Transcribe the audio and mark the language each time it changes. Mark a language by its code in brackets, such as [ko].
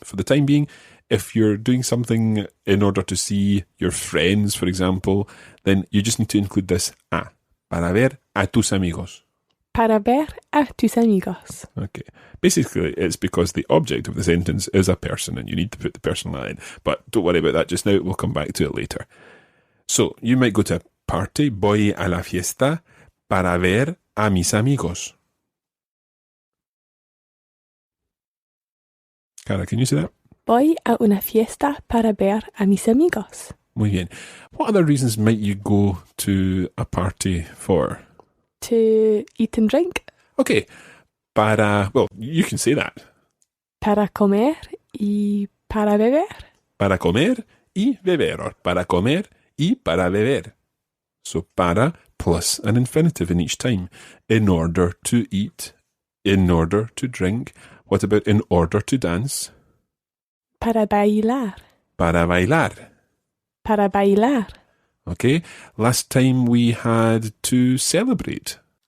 [en] For the time being, if you're doing something in order to see your friends, for example, then you just need to include this a, [es] para ver a tus amigos. Para ver a tus amigos. [en] Okay. Basically, it's because the object of the sentence is a person and you need to put the personal in. But don't worry about that just now. We'll come back to it later. So, you might go to a party. [es] Voy a la fiesta para ver a mis amigos. [en] Cara, can you say that? [es] Voy a una fiesta para ver a mis amigos. Muy bien. [en] What other reasons might you go to a party for? To eat and drink. Okay. Well, you can say that. [es] Para comer y para beber. Para comer y beber, [en] or [es] para comer y para beber. [en] So para plus an infinitive in each time. In order to eat, in order to drink. What about in order to dance? [es] Para bailar. Para bailar. Para bailar. [en] Okay, last time we had to celebrate.